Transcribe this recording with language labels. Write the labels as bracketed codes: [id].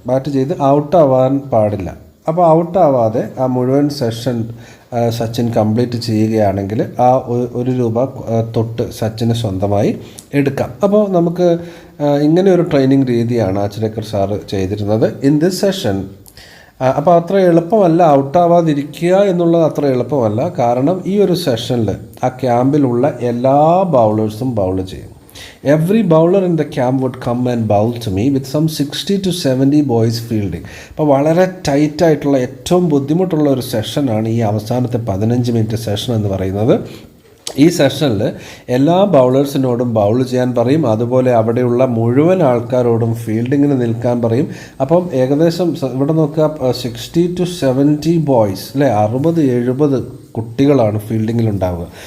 [ml] Bat ചെയ്ത് ഔട്ടാവാൻ പാടില്ല. അപ്പോൾ ഔട്ടാവാതെ ആ മുഴുവൻ സെഷൻ സച്ചിൻ കംപ്ലീറ്റ് ചെയ്യുകയാണെങ്കിൽ ആ 1 രൂപ തൊട്ട് സച്ചിന് സ്വന്തമായി എടുക്കാം. അപ്പോൾ നമുക്ക് ഇങ്ങനെ ഒരു ട്രെയിനിങ് രീതിയാണ് ആച്ചരക്കർ സാറ് ചെയ്തിരുന്നത് [en] In this session. [ml] അപ്പോൾ അത്ര എളുപ്പമല്ല, ഔട്ടാവാതിരിക്കുക എന്നുള്ളത് അത്ര എളുപ്പമല്ല. കാരണം ഈ ഒരു സെഷനിൽ ആ ക്യാമ്പിലുള്ള എല്ലാ ബൗളേഴ്സും ബൗൾ ചെയ്യും. [en] Every bowler in the camp would come and bowl to me with some 60 to 70 boys fielding. [ml] അപ്പോൾ വളരെ ടൈറ്റായിട്ടുള്ള ഏറ്റവും ബുദ്ധിമുട്ടുള്ള ഒരു സെഷനാണ് ഈ അവസാനത്തെ 15 മിനിറ്റ് സെഷൻ എന്ന് പറയുന്നത്. ഈ സെഷനിൽ എല്ലാ ബൗളേഴ്സിനോടും ബൗൾ ചെയ്യാൻ പറയും. അതുപോലെ അവിടെയുള്ള മുഴുവൻ ആൾക്കാരോടും ഫീൽഡിങ്ങിന് നിൽക്കാൻ പറയും. അപ്പം ഏകദേശം ഇവിടെ നോക്കുക, 60 to 70 ബോയ്സ് അല്ലേ, 60-70 കുട്ടികളാണ് ഫീൽഡിങ്ങിൽ ഉണ്ടാവുക.